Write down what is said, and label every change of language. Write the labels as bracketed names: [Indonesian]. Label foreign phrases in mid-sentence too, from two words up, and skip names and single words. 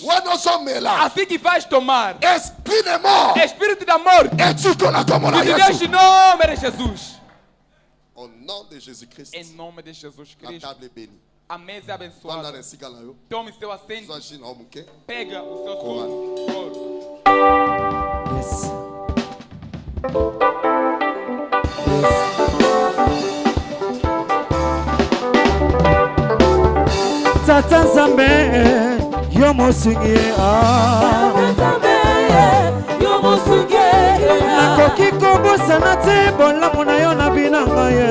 [Portuguese] Assim que vais tomar, Espírito da morte, que deixe em nome de Jesus. Em nome de Jesus Cristo. A mesa é abençoada. Tome seu assento. Pega o seu sumo. [English] Yes. [Lingala] Tata Nzambe yo mosungi nakoki kobosana te bolamu na yo na binanga ye.